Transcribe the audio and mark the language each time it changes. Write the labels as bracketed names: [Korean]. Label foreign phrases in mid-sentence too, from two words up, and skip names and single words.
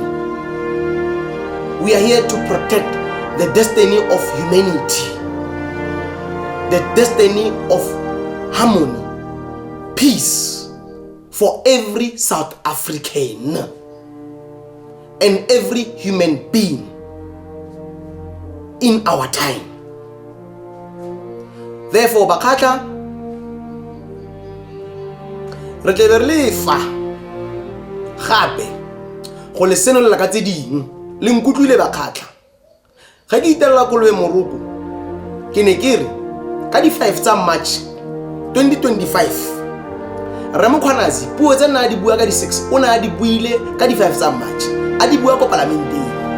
[English] We are here to protect the destiny of humanity, the destiny of harmony, peace for every South African and every human being in our time. Therefore, [Tswana] Bakata, re tle re fa gape go le seno le ka tse ding le nkutlwile Bakatla ga ke itella kolwe moroko ke ne ke re ka di 5 tsa March 2025 Ramokgwanazi puo tse nna di bua ka di 6 o na di buile ka di 5 tsa March a di bua ko parlamenteng